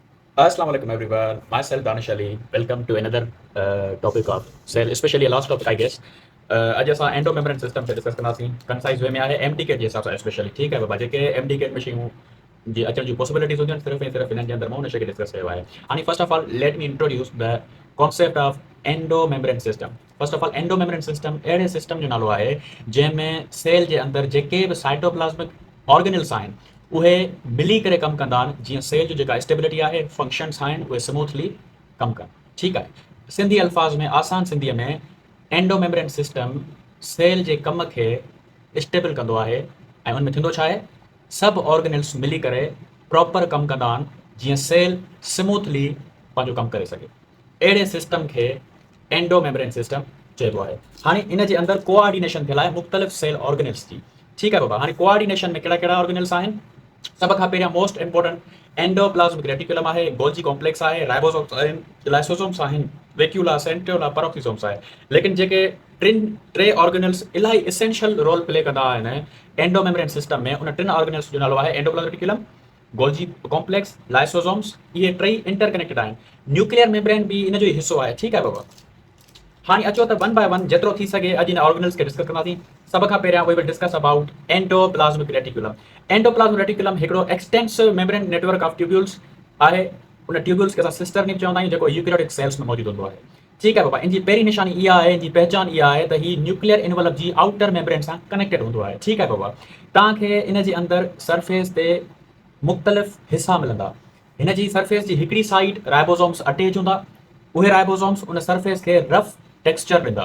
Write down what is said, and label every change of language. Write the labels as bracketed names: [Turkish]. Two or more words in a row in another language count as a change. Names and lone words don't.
[English] Assalamu alaikum everyone. Myself Danish Ali. Welcome to another topic of cell, especially a last topic I guess. [Sindhi] अॼु असां [English] endo membrane system [Sindhi] ते डिस्कस कंदासीं [English] concise way [Sindhi] में आहे एमडीके जे हिसाब सां स्पेशली ठीकु आहे बाबा जेके एमडीके में शयूं जी अचण जूं पॉसिबिलिटीज़ हुजनि सिर्फ़ु ऐं सिर्फ़ु हिननि जे अंदरि मां हुन शइ खे डिस्कस कयो आहे हाणे [English] first of all let me introduce the concept of endo membrane system first of all endo membrane system [Sindhi] अहिड़े सिस्टम जो नालो आहे जंहिंमें सेल जे अंदरि जेके बि [English] cytoplasmic organelles [Sindhi] आहिनि उहे मिली करे कमु कंदा आहिनि जीअं सेल जो जेका स्टेबिलिटी आहे फंक्शन्स आहिनि उहे स्मूथली कमु कनि ठीकु आहे सिंधी अल्फाज़ में आसान सिंधीअ में [English] endo membrane system [Sindhi] सेल जे कम खे स्टेबल कंदो आहे ऐं उन में थींदो छा आहे सभु ऑर्गेनल्स मिली करे प्रॉपर कमु कंदा आहिनि जीअं [English] cell smoothly [Sindhi] पंहिंजो कमु करे सघे अहिड़े सिस्टम खे [English] endo membrane system [Sindhi] चइबो आहे हाणे इन जे अंदरि कोऑर्डिनेशन थियल आहे मुख़्तलिफ़ [English] cell organelles [Sindhi] जी ठीकु आहे बाबा हाणे कोऑर्डिनेशन में कहिड़ा कहिड़ा ऑर्गेनल्स आहिनि सब खां पहिरियां [English] most important endoplasmic reticulum [Sindhi] आहे [English] Golgi complex [Sindhi] आहे राइबोसोम्स आहिनि लाइसोसोम्स आहिनि [English] vacuole centriole peroxisomes [Sindhi] आहे लेकिन जेके टे ऑर्गेनल्स इलाही [English] essential role play [Sindhi] कंदा आहिनि [English] endo membrane system [Sindhi] में उन टिनि ऑर्गेनल्स जो नालो आहे [English] endoplasmic reticulum Golgi complex lysosomes [Sindhi] इहे टई इंटरकनेक्टेड आहिनि [English] nuclear membrane [Sindhi] भी इन जो ही हिस्सो आहे ठीकु आहे बाबा हाणे अचो त [English] one by one [Sindhi] जेतिरो थी सघे अॼु इन ऑर्गेनल्स खे डिस्कस कंदासीं सब खां पहिरियां [English] we will discuss about endoplasmic reticulum endoplasmic reticulum [Sindhi] हिकिड़ो [English] extensive membrane network of tubules [Sindhi] आहे उन ट्यूब्यूल्स खे असां [English] sister nip [Sindhi] चवंदा आहियूं जेको [English] eukaryotic cells [Sindhi] में मौजूदु हूंदो आहे ठीकु आहे बाबा इन जी पहिरीं निशानी इहा आहे इन जी पहचान इहा आहे त हीउ [English] nuclear envelope [Sindhi] जी [English] outer membrane [Sindhi] सां कनेक्टेड हूंदो आहे ठीकु आहे बाबा तव्हांखे इन जे अंदरि सरफेस ते मुख़्तलिफ़ हिसा मिलंदा हिन जी सरफेस जी हिकिड़ी [English] side ribosomes attach [Sindhi] हूंदा उहे राइबोसोम्स उन सरफेस खे [English] rough texture [Sindhi] ॾींदा